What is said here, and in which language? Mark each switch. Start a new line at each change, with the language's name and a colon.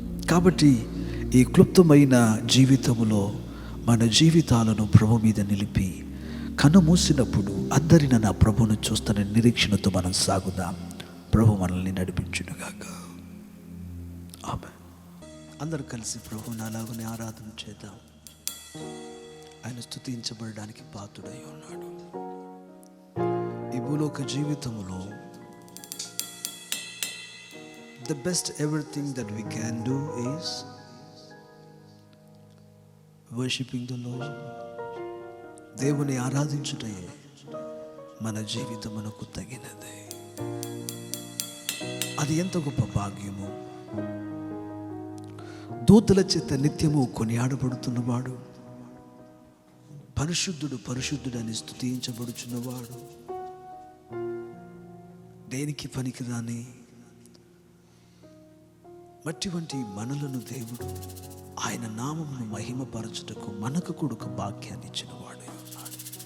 Telugu: కాబట్టి ఈ క్లుప్తమైన జీవితములో మన జీవితాలను ప్రభు మీద నిలిపి కన్ను మూసినప్పుడు అద్దరిన నా ప్రభువును చూస్తున్న నిరీక్షణతో మనం సాగుదాం. ప్రభు మనల్ని నడిపించునుగాక. ఆమేన్. అందరూ కలిసి ప్రభువుని అలాగనే ఆరాధన చేద్దాం. ఆయన స్తుతించబడడానికి పాత్రుడై ఉన్నాడు. ఈ భూలోక జీవితంలో
English: the best everything that we can do is worshiping the Lord.
Telugu: దేవుని ఆరాధించుటే మన జీవితమునకు తగినది. అది ఎంత గొప్ప భాగ్యము. దూతల చేత నిత్యము కొనియాడబడుతున్నవాడు, పరిశుద్ధుడు పరిశుద్ధుడని స్తుతించబడుచున్నవాడు, దేనికి పనికిరాని మట్టి వంటి మనలను దేవుడు ఆయన నామమును మహిమపరచుటకు మనకు కూడా ఒక భాగ్యాన్ని ఇచ్చిన వాడు ఉన్నాడు.